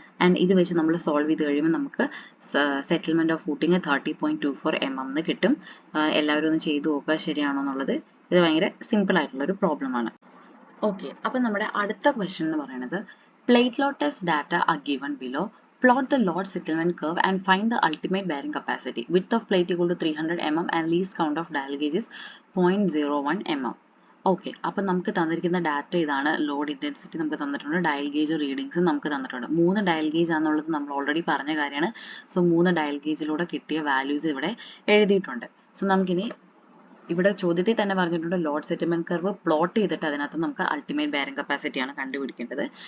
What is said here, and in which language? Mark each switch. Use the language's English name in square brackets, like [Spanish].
[Malayalam] And ഇത് വെച്ച് നമ്മൾ സോൾവ് ചെയ്ത് കഴിയുമ്പോൾ നമുക്ക് സെറ്റിൽമെന്റ് ഓഫ് ഫൂട്ടിങ് 30.24 mm കിട്ടും. എല്ലാവരും ഒന്ന് ചെയ്തു നോക്കുക ശരിയാണോ എന്നുള്ളത്. ഇത് ഭയങ്കര സിമ്പിൾ ആയിട്ടുള്ള ഒരു പ്രോബ്ലം ആണ്. ഓക്കെ, അപ്പൊ നമ്മുടെ അടുത്ത ക്വസ്റ്റ്യൻ എന്ന് പറയുന്നത്, [English] Plate load test data are given below. Plot the load settlement curve and find the ultimate bearing capacity. Width of plate equal to 300 mm and least count of dial gauge is 0.01 mm. [Malayalam] Okay, അപ്പം നമുക്ക് തന്നിരിക്കുന്ന data ഇതാണ്. Load intensity നമുക്ക് തന്നിട്ടുണ്ട്, dial gauge റീഡിങ്സും നമുക്ക് തന്നിട്ടുണ്ട്. 3 dial gauge ആണെന്നുള്ളത് നമ്മൾ ഓൾറെഡി പറഞ്ഞ കാര്യമാണ്. സോ 3 ഡയൽ ഗേജിലൂടെ കിട്ടിയ വാല്യൂസ് ഇവിടെ എഴുതിയിട്ടുണ്ട്. സോ നമുക്കിനി ഇവിടെ ചോദ്യത്തിൽ തന്നെ പറഞ്ഞിട്ടുണ്ട് ലോഡ് സെറ്റിൽമെന്റ് കർവ് പ്ലോട്ട് ചെയ്തിട്ട് അതിനകത്ത് നമുക്ക് അൾട്ടിമേറ്റ് ബെയറിംഗ് കപ്പാസിറ്റി ആണ് കണ്ടുപിടിക്കേണ്ടത്.